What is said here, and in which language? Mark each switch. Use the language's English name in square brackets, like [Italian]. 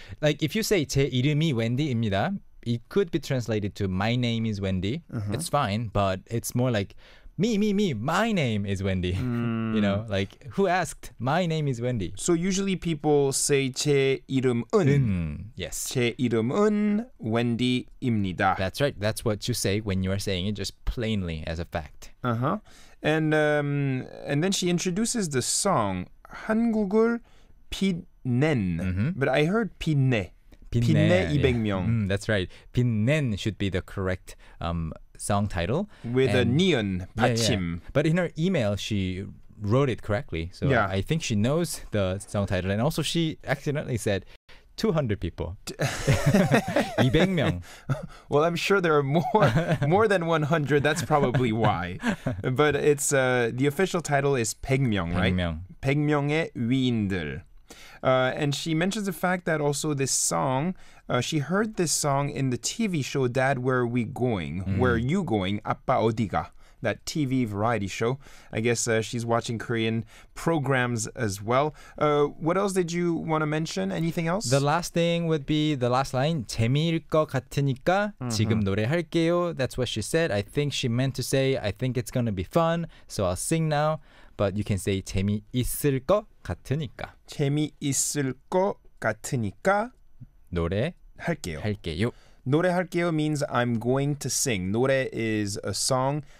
[English] Like if you say [Korean] 제 이름이 웬디입니다, [English] it could be translated to my name is Wendy. It's fine, but it's more like me, my name is Wendy. You know, like, who asked? My name is Wendy. So usually people say [Korean] 제 이름은 [English] Yes. [Korean] 제 이름은 Wendy입니다. [English] That's right. That's what you say when you are saying it just plainly as a fact. Uh-huh. And then she introduces the song [Korean] 한국을 빛낸. [English] But I heard 빛내. [Korean] 빛내 200명. [English] That's right. 빛낸 should be the correct song title. With a neon 받침. But in her email, she wrote it correctly. So I think she knows the song title. And also she accidentally said 200 people. [Korean] 200명. [English] Well, I'm sure there are more than 100. That's probably why. But it's the official title is 100명, right? [Korean] 100명. 100명의 위인들. [English] And she mentions the fact that also this song, she heard this song in the TV show Dad, Where Are We Going? Where Are You Going? [Korean] 아빠 어디가? [English] That TV variety show. I guess she's watching Korean programs as well. What else did you want to mention? Anything else? The last thing would be the last line. [Korean] 재미일 것 같으니까 지금 노래할게요. [English] That's what she said. I think she meant to say, I think it's going to be fun, so I'll sing now. But you can say [Korean] 재미있을 것 같으니까. 재미있을 것 같으니까 노래할게요. [English] 노래할게요 means I'm going to sing. 노래 is a song.